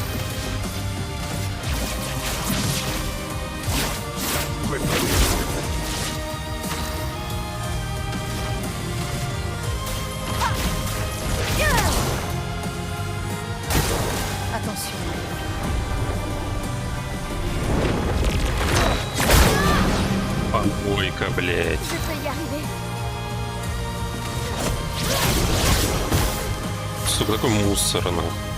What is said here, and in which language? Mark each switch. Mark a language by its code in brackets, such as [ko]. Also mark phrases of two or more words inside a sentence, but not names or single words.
[fr] Attention. [ru] Помойка, блядь. [fr] Je peux y arriver. [ru] Сука, такой мусор, нахуй.